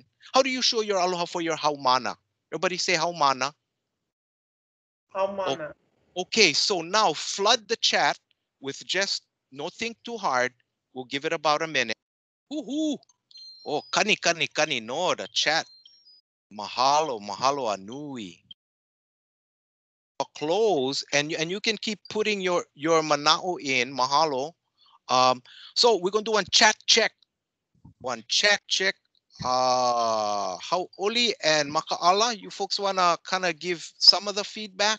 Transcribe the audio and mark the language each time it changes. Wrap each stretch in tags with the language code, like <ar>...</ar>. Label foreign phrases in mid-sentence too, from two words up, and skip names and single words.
<en>How do you show your aloha for your haumana? Everybody say haumana. Haumana. Okay, so now flood the chat with just no think too hard. We'll give it about a minute. Woohoo! Oh, kani, no, the chat.</en> <haw>Mahalo, mahalo anui.</haw> <en>Close, and you can keep putting your manao in, mahalo. So we're gonna do one chat check. One chat check. Hau'oli and Makaʻala, you folks wanna kind of give some of the feedback?</en>